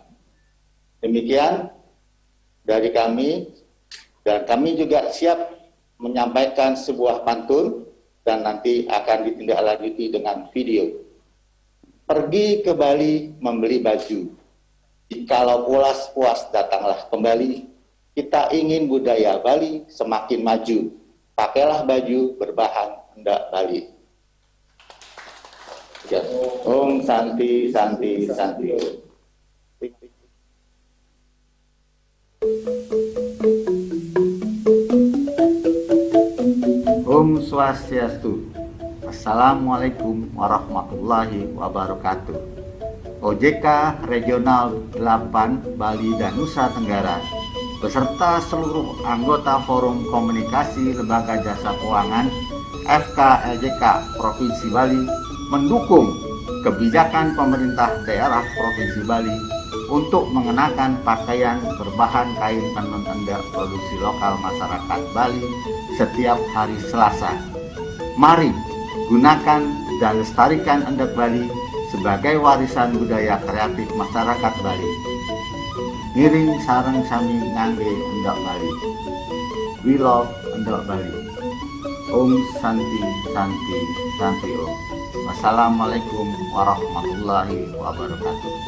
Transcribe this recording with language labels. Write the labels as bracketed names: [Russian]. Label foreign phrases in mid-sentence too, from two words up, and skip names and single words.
[Indonesian] Demikian dari kami, dan kami juga siap menyampaikan sebuah pantun dan nanti akan ditindaklanjuti dengan video. Pergi ke Bali membeli baju. Jikalau puas datanglah kembali. Kita ingin budaya Bali semakin maju. Pakailah baju berbahan endek Bali. Ya. [Balinese] Om Santi Santi Santi. Om Swastiastu. [Arabic] السلام عليكم ورحمة الله وبركاته. [Indonesian] OJK Regional 8 Bali dan Nusa Tenggara beserta seluruh anggota Forum Komunikasi Lembaga Jasa Keuangan FKLJK Provinsi Bali mendukung kebijakan pemerintah daerah Provinsi Bali untuk mengenakan pakaian berbahan kain tenun endek produksi lokal masyarakat Bali setiap hari Selasa. Mari gunakan dan lestarikan endek Bali sebagai warisan budaya kreatif masyarakat Bali. [Balinese] Ngiring sareng sami ngangge endek Bali. [English] We love endek Bali. [Balinese] Om Santi Santi Santi Om. [Arabic] والسلام عليكم ورحمة الله وبركاته.